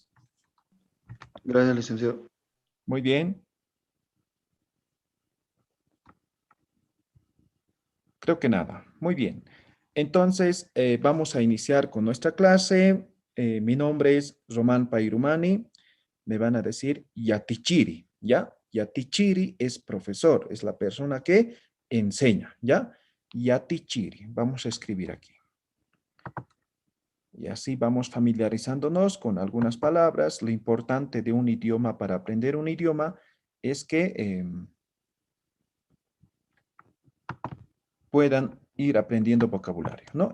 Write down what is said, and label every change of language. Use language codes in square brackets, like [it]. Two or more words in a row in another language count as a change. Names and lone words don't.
[es] Gracias, licenciado. Muy bien. Creo que nada. Muy bien. Entonces, vamos a iniciar con nuestra clase. Mi nombre es Román Pairumani. Me van a decir Yatichiri, ¿ya? Yatichiri es profesor, es la persona que enseña, ¿ya? Yatichiri. Vamos a escribir aquí. Y así vamos familiarizándonos con algunas palabras. Lo importante de un idioma para aprender un idioma es que puedan ir aprendiendo vocabulario, ¿no?